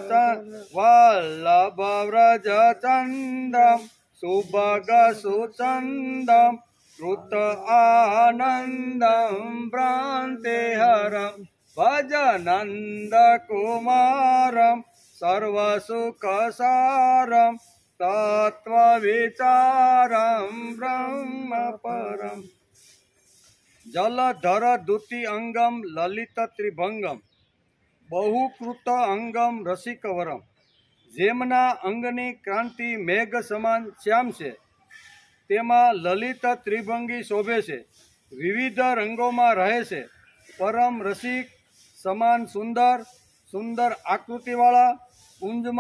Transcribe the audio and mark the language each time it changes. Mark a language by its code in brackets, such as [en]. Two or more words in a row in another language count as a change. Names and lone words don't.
[sa] व्रजचंदम सुभग सुचंदम कृत आनंदम भ्रांतिहरम भज नंद कुमारम सर्वसुखसारम तत्त्वविचारम ब्रह्मपरम। जलधर द्युति अंगम ललित त्रिभंगम बहुकृत अंगम रसिकवरम। [gu] જેમના અંગની ક્રાંતિ મેઘ સમાન શ્યામ છે, તેમાં લલિત ત્રિભંગી શોભે છે, વિવિધ રંગોમાં રહે છે, પરમ રસિક સમાન સુંદર સુંદર આકૃતિવાળા, કુંજમાં